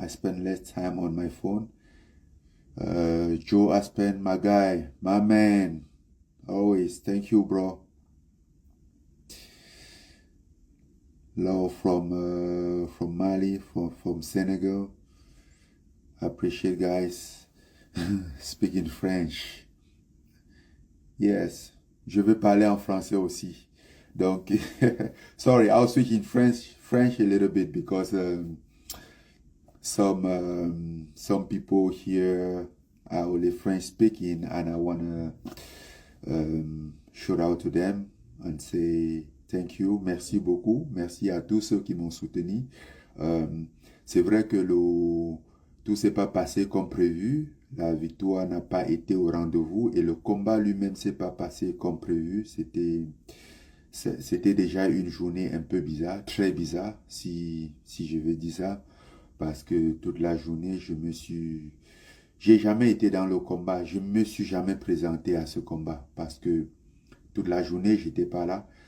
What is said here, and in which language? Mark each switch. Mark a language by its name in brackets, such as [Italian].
[English] I spent less time on my phone. Joe Aspen, my guy, my man, always. Thank you, bro. Love from Mali, from Senegal. I appreciate guys speaking French. [French] Yes, je vais parler en français aussi. [English] Donc, sorry, I'll switch in French a little bit, because some people here are only French speaking, and I wanna shout out to them and say thank you, [French] merci beaucoup, merci à tous ceux qui m'ont soutenu. C'est vrai que tout s'est pas passé comme prévu, la victoire n'a pas été au rendez-vous, et le combat lui-même s'est pas passé comme prévu. C'était déjà une journée un peu bizarre, très bizarre, si je veux dire ça, parce que toute la journée, j'ai jamais été dans le combat, je me suis jamais présenté à ce combat, parce que toute la journée, j'étais pas là.